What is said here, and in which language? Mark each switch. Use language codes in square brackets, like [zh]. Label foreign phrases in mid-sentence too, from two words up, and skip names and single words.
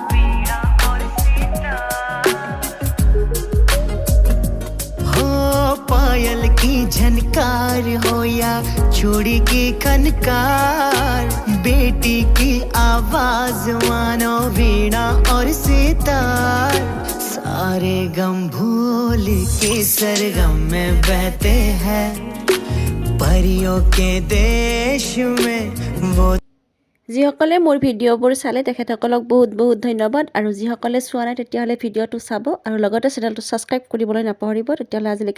[hi] हो पायल की झनकार हो या चूड़ी की खनकार, बेटी की आवाज मानो वीणा और सितार। सारे गम भूल के सरगम में बहते हैं। परियों के देश में वो। [as] যিসকলে মোৰ ভিডিঅ'বোৰ চালে তেখেতসকলক বহুত বহুত ধন্যবাদ। আৰু যিসকলে চোৱা নাই তেতিয়াহ'লে ভিডিঅ'টো চাব আৰু লগতে চেনেলটো ছাবস্ক্ৰাইব কৰিবলৈ নাপাহৰিব। তেতিয়াহ'লে আজিলৈকে